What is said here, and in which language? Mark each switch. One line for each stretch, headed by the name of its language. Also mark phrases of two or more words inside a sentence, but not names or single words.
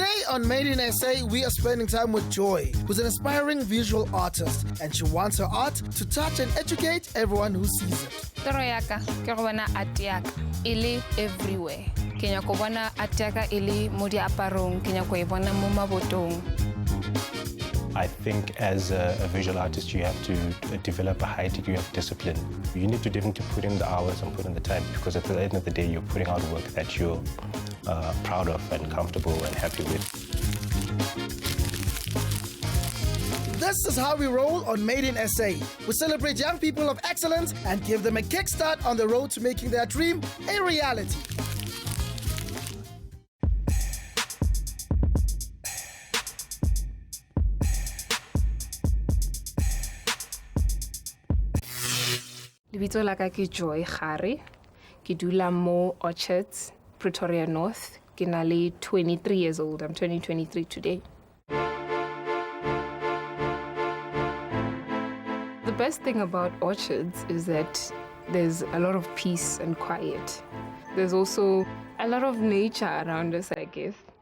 English: on Made in SA, we are spending time with Joy, who's an aspiring visual artist, and she wants her art to touch and educate everyone who sees it.
Tswana: Toro yaka ke go bona art yaka ile everywhere. Ke nya go bona art yaka ile mo diaparong, ke nya go e bona mo mabotong.
English: I think as a visual artist, you have to develop a high degree of discipline. You need to definitely put in the hours and put in the time, because at the end of the day, you're putting out work that you're proud of and comfortable and happy with. This is how we roll on Made in SA. We celebrate young people of excellence and give them a kickstart on the road to making their dream a reality.
Tswana: Lebitso la ka ke Joy Gare. Ke dula mo Orchards, Pretoria North. Ke na le
English: 23 years old. I'm turning 23 today. The best thing about Orchards is that there's a lot of peace and quiet. There's also a lot of nature around us, I guess.